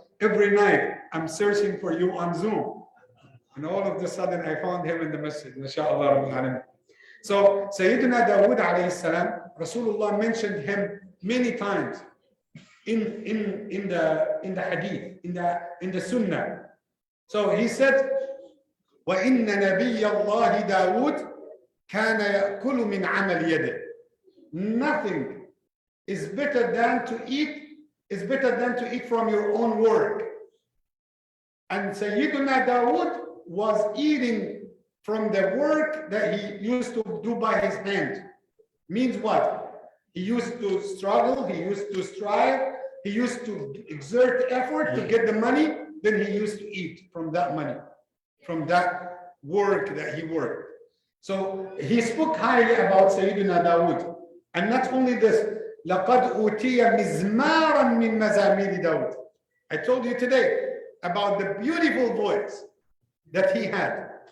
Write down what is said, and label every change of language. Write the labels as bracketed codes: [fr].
[en] Every night, I'm searching for you on Zoom. And all of a sudden, I found him in the masjid. MashaAllah. So, Sayyidina Dawood alayhi salam, Rasulullah mentioned him many times in the hadith, in the sunnah. So he said, [ar] وَإِنَّ نَبِيَّ اللَّهِ دَاوُودَ كَانَ يَأْكُلُ مِنْ عَمَلِ يَدِهِ. [en] Nothing is better than to eat from your own work. And Sayyidina Dawood was eating from the work that he used to do by his hand. Means what? He used to struggle, he used to strive, he used to exert effort to get the money, then he used to eat from that money, from that work that he worked. So he spoke highly about Sayyidina Dawood. And not only this, [ar] لَقَدْ أُوتِيَ مِزْمَارًا مِنْ مَزَامِيرِ دَاوُد. [en] I told you today about the beautiful voice that he had.